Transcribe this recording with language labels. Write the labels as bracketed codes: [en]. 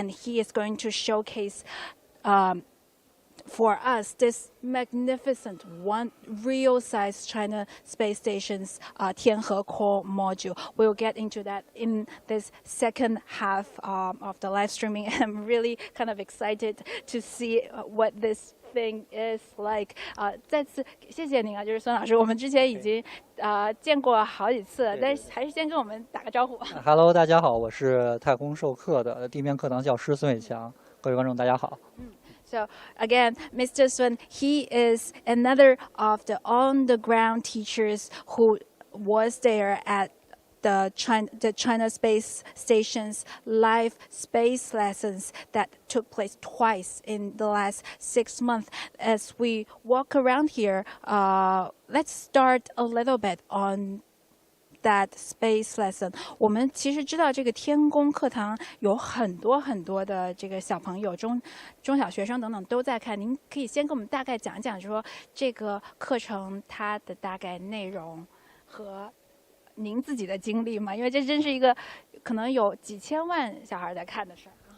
[en] And he is going to showcase for us this magnificent one real-size China Space Station's Tianhe core module. We'll get into that in this second half of the live streaming. I'm really kind of excited to see what this thing is like. [zh] 再次谢谢您啊，就是孙老师，我们之前已经见过好几次了，但是还是先跟我们打个招呼。 [en] Hello， [zh] 大家好，我是太空授课的地面课堂教师孙伟强，各位观众大家好。 [en] So again, Mr. Sun, he is another of the on-the-ground teachers who was there at the China Space Station's live space lessons that took place twice in the last 6 months. As we walk around here, let's start a little bit on that space lesson. [zh] 我们其实知道这个天宫课堂有很多很多的这个小朋友、中小学生等等都在看。您可以先给我们大概讲讲，说这个课程它的大概内容和您自己的经历吗？因为这真是一个可能有几千万小孩在看的事儿。